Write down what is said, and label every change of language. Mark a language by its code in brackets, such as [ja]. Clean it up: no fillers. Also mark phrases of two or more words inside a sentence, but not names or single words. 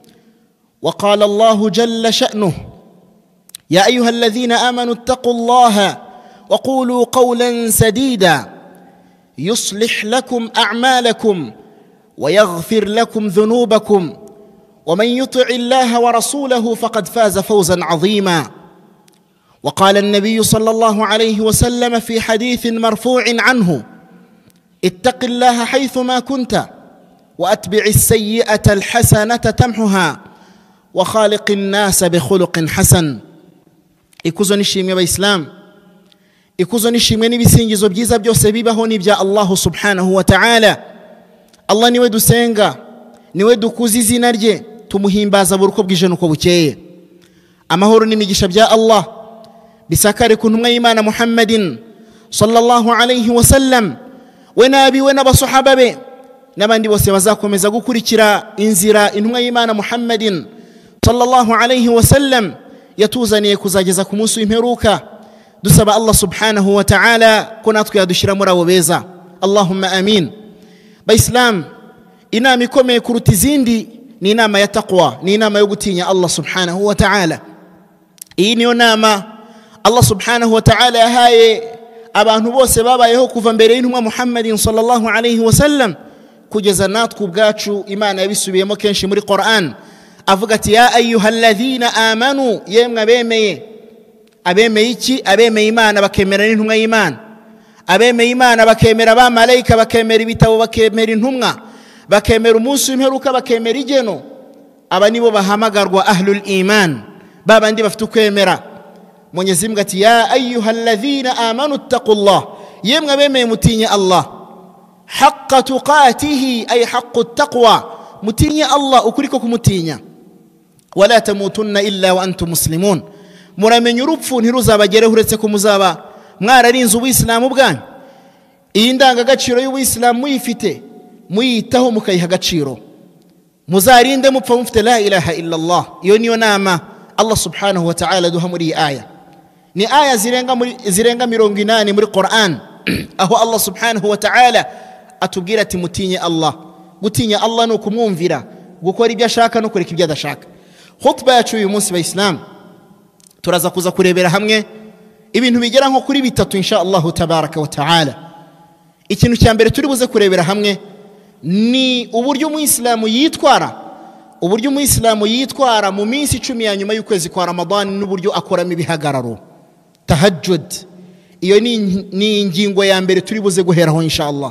[ar] وقال الله جل شأنه: يا أيها الذين آمنوا اتقوا الله وقولوا قولا سديدا يصلح لكم أعمالكم ويغفر لكم ذنوبكم ومن يطع الله ورسوله فقد فاز فوزا عظيما. وقال النبي صلى الله عليه وسلم في حديث مرفوع عنه: اتق الله حيثما كنت وأتبع السيئة الحسنة تمحها وخالق الناس بخلق حسن. [rw] ikuzo nishimwe abayisilamu, ikuzo nishimwe n'ibisingizo byiza byose bibaho n'ibya Allah [ar] سبحانه وتعالى. [rw] Allah niwe dusenga, niwe dukuza izina rye, tumuhimbaza buri uko bwije nuko bukeye. Amahoro n'imigisha bya Allah bisakare ku ntumwa y'Imana Muhammadin [ar] صلى الله عليه وسلم, [rw] we nabiwe n'abasahaba be n'abandi bose bazakomeza gukurikira inzira intumwa y'Imana Muhammadin [ar] صلى الله عليه وسلم [rw] yatuzaniye kuzageza ku munsi w'imperuka. Dusaba Allah [ar] سبحانه وتعالى [rw] ko natwe yadushira muri abo beza, [ar] اللهم آمين. [rw] Bayislam, inama ikomeye kuruta izindi ni inama ya taqwa, ni inama yo gutinya Allah [ar] سبحانه وتعالى. [rw] Iyi niyo nama Allah [ar] سبحانه وتعالى [rw] yahaye abantu bose babayeho kuva mbere y'intumwa Muhammadin [ar] صلى الله عليه وسلم [rw] kugeza natwe ubwacu. Imana yabisubiyemo kenshi muri Qur'an avuga ati: [ar] يا أيها الذين آمنوا, [rw] yemwe abemeye. Abemeye iki? Abemeye Imana bakemera n'intumwa y'Imana, abemeye Imana bakemera ba malaika, bakemera ibitabo, bakemera intumwa, bakemera umunsi w'imperuka, bakemera igeno. Aba nibo bahamagarwa [ar] أهل الإيمان, [rw] babandi bafite kwemera. [sw] Mwenyezi Mungu [ar] ati: يا أيها الذين آمنوا اتقوا الله, [rw] yemwe abemeye mutinye Allah, [ar] حق تقاته، أي حق التقوى, [rw] mutinye Allah ukuriko kumutinya. [ar] ولا تموتن إلا وأنتم مسلمون, [rw] muramenye urupfu ntiruzabagere uretse ko muzaba mwararinze ubuyisilamu bwanyu. Iyi ndangagaciro y'ubuyisilamu muyifite, muyitaho mukayiha agaciro, muzarinde mupfa mufite [ar] لا إله إلا الله. [rw] Iyo niyo nama Allah [ar] سبحانه وتعالى [rw] duha muri iyi aya. Ni aya zirenga 80 muri Qur'an aho Allah [ar] سبحانه وتعالى [rw] atubwira ati mutinye Allah. Gutinya Allah no kumwumvira, gukora ibyo ashaka no kureka ibyo adashaka. Khutba yacu uyu munsi bayisilamu turaza kuza kurebera hamwe ibintu bigera nko kuri bitatu [ar] إن شاء الله تبارك وتعالى. [rw] Ikintu cya mbere turi buze kurebera hamwe ni uburyo umuyisilamu yitwara, uburyo umuyisilamu yitwara mu minsi 10 ya nyuma y'ukwezi kwa Ramadan, n'uburyo akoramo ibihagararo tahajjud. Iyo ni ingingo ya mbere turi buze guheraho [ar] إن شاء الله.